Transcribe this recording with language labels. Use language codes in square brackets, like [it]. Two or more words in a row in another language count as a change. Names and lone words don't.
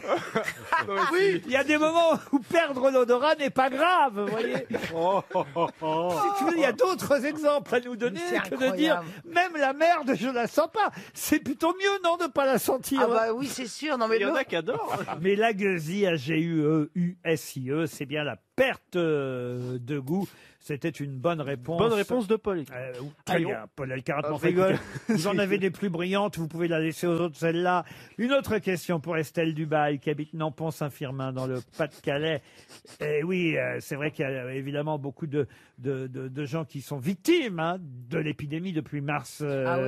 [fr] Oui, il y a des moments où perdre l'odorat n'est pas grave, vous voyez. Si tu veux, il y a d'autres exemples à nous donner que de dire même la merde, je la sens pas. C'est plutôt mieux, non, de pas la sentir. Ah bah oui, c'est sûr. Non, mais Il y en a qui adorent. Mais la gueusie, A-G-U-E-U-S-I-E, c'est bien la perte de goût. C'était une bonne réponse. Bonne réponse de Paul. Très bien, Paul Elkarat. Ah, Enfin, je rigole. écoutez, vous en avez des plus brillantes, vous pouvez la laisser aux autres, celle-là. Une autre question pour Estelle Dubail, qui habite Nampont-Saint-Firmin, dans le Pas-de-Calais. Et oui, c'est vrai qu'il y a évidemment beaucoup de gens qui sont victimes de l'épidémie depuis mars dernier.